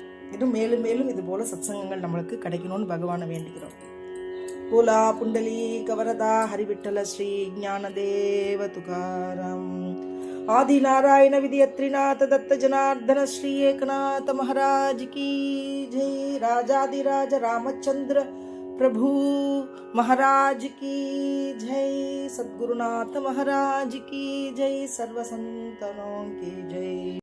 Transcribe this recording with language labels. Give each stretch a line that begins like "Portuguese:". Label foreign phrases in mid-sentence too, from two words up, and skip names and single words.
Tamil: இன்னும் மேலும் மேலும் இது போல சத்சங்கங்கள் நம்மளுக்கு கிடைக்கணும்னு பகவானை வேண்டிக்கிறோம்.
Marathi: बोला पुंडली कवरदा हरिविठ्ठल श्री ज्ञानदेव तुकाराम आदि नारायण विद्यत्रिनाथ दत्त जनार्दन श्री एकनाथ महाराज कि जय.
Hindi: ராஜாதிராஜ ராமச்சந்திர प्रभु महाराज की जय. सद्गुरुनाथ महाराज की जय. सर्व संतनों की जय.